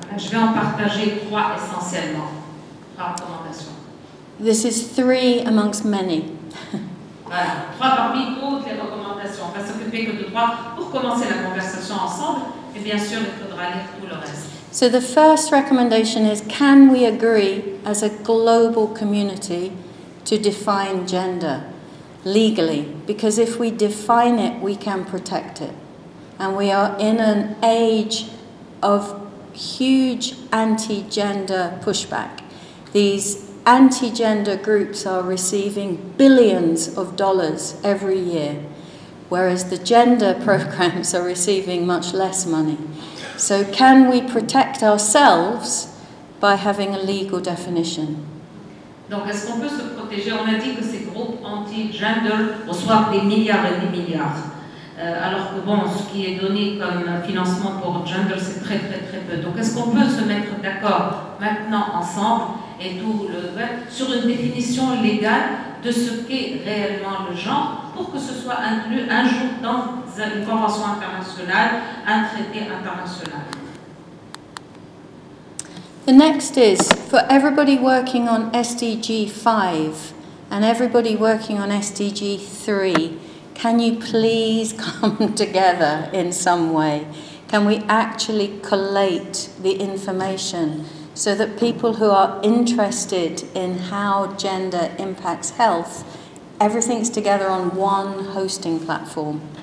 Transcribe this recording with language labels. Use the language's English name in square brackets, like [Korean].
[French] Je vais en partager 3 essentiellement. 3 recommandations. [English] This is 3 amongst many. [French] Voilà, 3 parmi toutes les recommandations. On va s'occuper que de 3 pour commencer la conversation ensemble, et bien sûr, il faudra lire tout le reste. [English] So the first recommendation is, can we agree as a global community to define gender legally? Because if we define it, we can protect it. And we are in an age of huge anti-gender pushback. These anti-gender groups are receiving billions of dollars every year, whereas the gender programs are receiving much less money. So can we protect ourselves by having a legal definition? [French] Donc, est-ce qu'on peut se protéger? On a dit que ces groupes anti-gender reçoivent des milliards et des milliards. Alors que bon, ce qui est donné comme financement pour gender, c'est très peu. Donc, est-ce qu'on peut se mettre d'accord maintenant ensemble et tout le web sur une définition légale de ce qu'est réellement le genre pour que ce soit inclus un jour dans une convention internationale, un traité international? [English] The next is, for everybody working on SDG 5 and everybody working on SDG 3, can you please come together in some way? Can we actually collate the information so that people who are interested in how gender impacts health, everything's together on one hosting platform?